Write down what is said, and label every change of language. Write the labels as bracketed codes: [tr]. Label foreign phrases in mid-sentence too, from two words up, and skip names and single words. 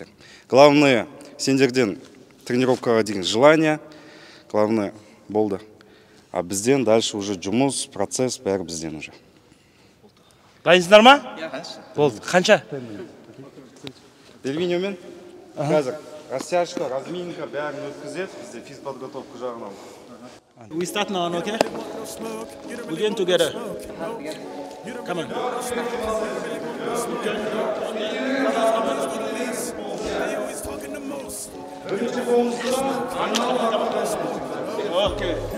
[kk] Главное, сендерден тренировкаға деген желание, главное болды. А бізден [ru] дальше уже [kk] жұмыс, процесс, бәрі бізден уже. Дайынсыңдар ма? Болды. Қанша? Дельвиньомен қазір [ru] растяжка, разминка [kk] бәрін өткізеді. Бізде физподготовка жағынан. [en] We start now, okay? We're going together. Come on. Okay.